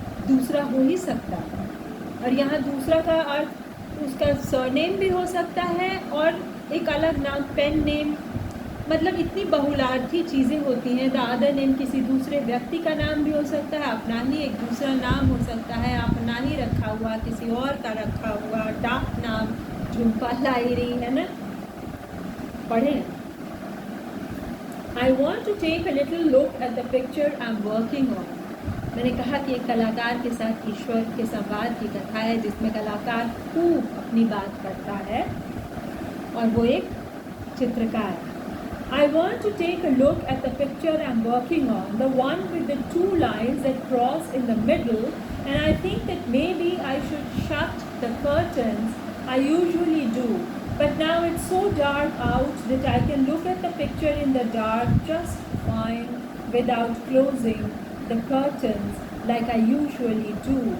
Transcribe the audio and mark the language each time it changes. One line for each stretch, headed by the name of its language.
Hindi: दूसरा हो ही सकता है, और यहाँ दूसरा का अर्थ उसका सरनेम भी हो सकता है और एक अलग नाम, पेन नेम, मतलब इतनी बहुलार्थी चीज़ें होती हैं।
English: the other name
Hindi: किसी दूसरे व्यक्ति का नाम भी हो सकता है, अपना ही एक दूसरा नाम हो सकता है, अपना ही रखा हुआ, किसी और का रखा हुआ डाक नाम, झुम्पा लाइरी, है ना। पढ़ें।
English: I want to take a little look at the picture I'm working on.
Hindi: मैंने कहा कि एक कलाकार के साथ ईश्वर के संवाद की कथा है जिसमें कलाकार खूब अपनी बात करता है और वो एक चित्रकार है।
English: I want to take a look at the picture I'm working on, the one with the 2 lines that cross in the middle, and I think that maybe I should shut the curtains. I usually do, but now it's so dark out that I can look at the picture in the dark just fine without closing the curtains like I usually do.